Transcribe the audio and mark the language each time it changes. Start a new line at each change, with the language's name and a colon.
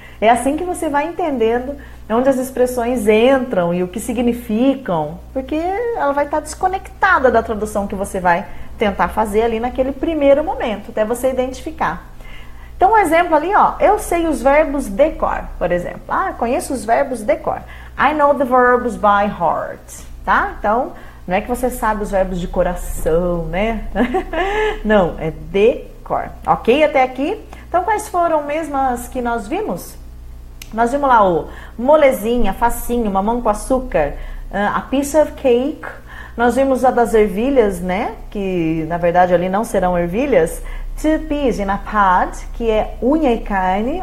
Portuguese: É assim que você vai entendendo onde as expressões entram e o que significam, porque ela vai estar desconectada da tradução que você vai tentar fazer ali naquele primeiro momento, até você identificar. Então, um exemplo ali, ó, eu sei os verbos de cor, por exemplo. Ah, conheço os verbos de cor.
English: I know the verbs by heart, tá?
Portuguese: Então, não é que você sabe os verbos de coração, né? Não, é de cor. Ok até aqui? Então, quais foram mesmo as que nós vimos? Nós vimos lá o molezinha, facinho, mamão com açúcar,
English: a piece of cake.
Portuguese: Nós vimos a das ervilhas, né? Que, na verdade, ali não serão ervilhas.
English: Two peas in a pod,
Portuguese: que é unha e carne.